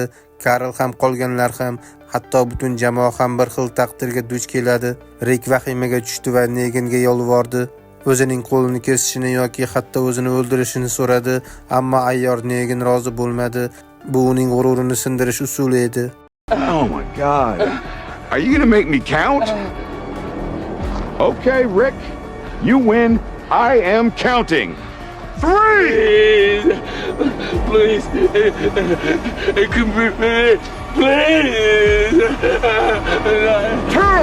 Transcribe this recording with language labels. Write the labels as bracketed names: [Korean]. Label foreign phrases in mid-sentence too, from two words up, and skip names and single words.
[Uzbek] Karl ham qolganlar ham, hatto butun jamoa ham bir xil taqdirga duch keladi. Rik vahimaga tushdi va Neganga yolvordi. O'zining qo'lini kesishini yoki hatto o'zini o'ldirishini so'radi, ammo ayyor Negan rozi bo'lmadi. Bu uning g'ururini sindirish usuli edi. [English] Oh my god. Are you going to make me count? Okay, Rick. You win. I am counting. 3! Please. Please. 2!